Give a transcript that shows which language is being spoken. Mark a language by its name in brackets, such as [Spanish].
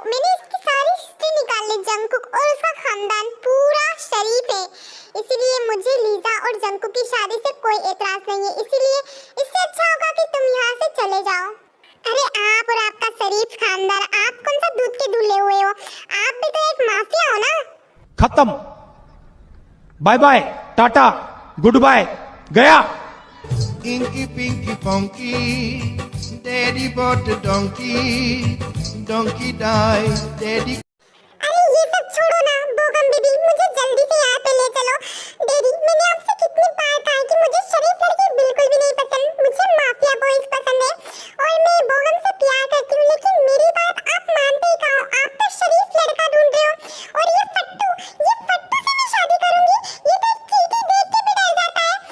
[Hindi] मैंने इसकी सारी हिस्ट्री निकाल ली, जंकुक और उसका खानदान पूरा शरीफ है, इसीलिए मुझे लीजा और जंकुक की शादी से कोई एतराज नहीं है। इसीलिए इससे अच्छा होगा कि तुम यहाँ से चले जाओ। अरे आप और आपका शरीफ खानदान, आप कौन सा दूध के दूल्हे हुए हो? आप भी तो एक माफिया हो ना। खत्म, bye bye, Tata, good bye, गया। [English] Inky Pinky Funky, Daddy bought a donkey, donkey died, Daddy. [Hindi] अरे ये सब छोड़ो ना बोगम बेबी, मुझे जल्दी से यहाँ पे ले चलो। डैडी, मैंने आपसे कितनी बार कहा कि मुझे शरीफ लड़के बिल्कुल भी नहीं पसंद, मुझे माफिया बॉयज पसंद है और मैं बोगम से प्यार करती हूँ, लेकिन मेरी बात आप मानते ही कहो। आप तो शरीफ लड़का ढूंढ रहे हो और ये फट्टू से मैं शादी करूंगी, ये तो एक चीटी देख के भी डर जाता है।